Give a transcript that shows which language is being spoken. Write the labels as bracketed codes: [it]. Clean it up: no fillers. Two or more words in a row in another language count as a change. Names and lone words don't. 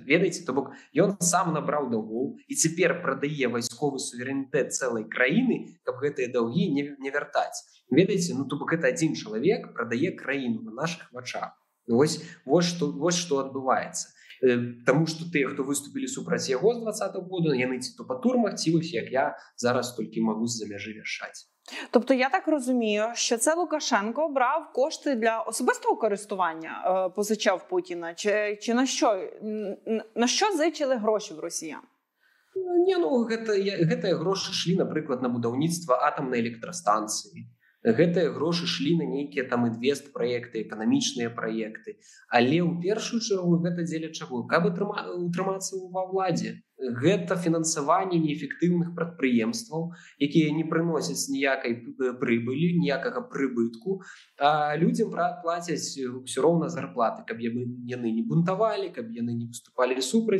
[be] Ведаеце, то бок ён сам набраў даўгоў і цяпер прадае вайсковы суверэнітэт цэлай краіны, каб гэтыя даўгі не вяртаць. Ведаеце, ну то бок гэта адзін чалавек прадае краіну на нашых вачах. Вось што адбываецца. Таму што тыя, хто выступілі супраць яго з 20-го года, яны ці то па турмах, ці вось як я зараз толькі магу з-за мяжы вяршаць. [uk] Тобто я так розумію, що це Лукашенко брав кошти для особистого користування, позичав Путіна, чи на що зичили гроші в росіян? [be] Не, ну гэтыя грошы шлі, напрыклад, на будаўніцтва атамнай электрастанцыі. Гэтыя грошы шлі на нейкія там інвест-праекты, эканамічныя праекты. Але ў першую чаргу гэта дзеля чаго? Каб утрымацца ва ўладзе. Гэта фінансаванне неэфектыўных прадпрыемстваў, якія не прыносяць ніякай прыбылі, ніякага прыбытку, а людзям плацяць ўсё роўна зарплаты, каб яны не бунтавалі, каб яны не выступалі супраць.